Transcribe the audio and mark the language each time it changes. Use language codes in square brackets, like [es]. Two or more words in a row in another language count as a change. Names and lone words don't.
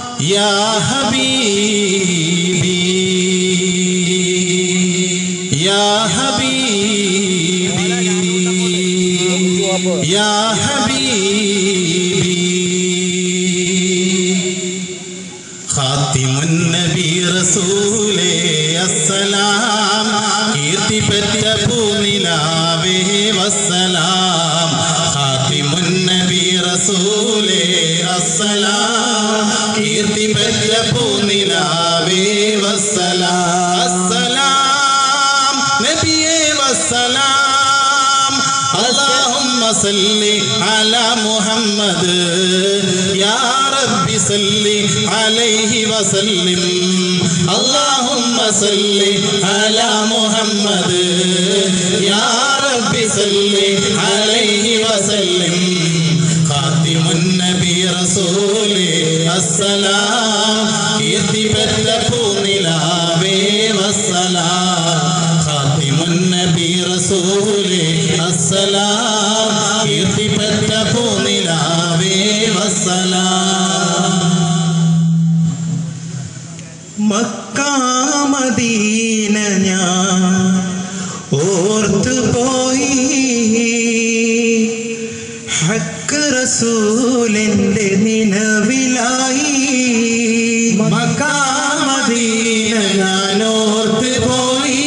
[ar] يا حبيبي يا حبيبي يا حبيبي خاتم النبي رسولേ السلام [ml] കീർത്തി പെറ്റ പൂനിലാവേ വസ്സലാം [ar] خاتم النبي رسولേ السلام [ml] കീർത്തി പെറ്റ പൂനിലാവേ വസ്സലാം السلام നബിയേ വസ്സലാം [ar] اللهم صل على محمد يا رب صل عليه وسلم اللهم صل على محمد يا رب صل عليه وسلم خاتم النبي رسولേ السلام [ml] കീർത്തി പെറ്റ പൂനിലാവേ വസ്സലാം [ar] خاتم النبي رسولേ السلام [ml] കീർത്തി പെറ്റ പൂനിലാവേ വസ്സലാം മക്ക മദീന ഞാൻ ഓർത്തു പോയി ഹക്ക് റസൂലിന്റെ നിലവിലായി മക്ക മദീന ഞാൻ ഓർത്തു പോയി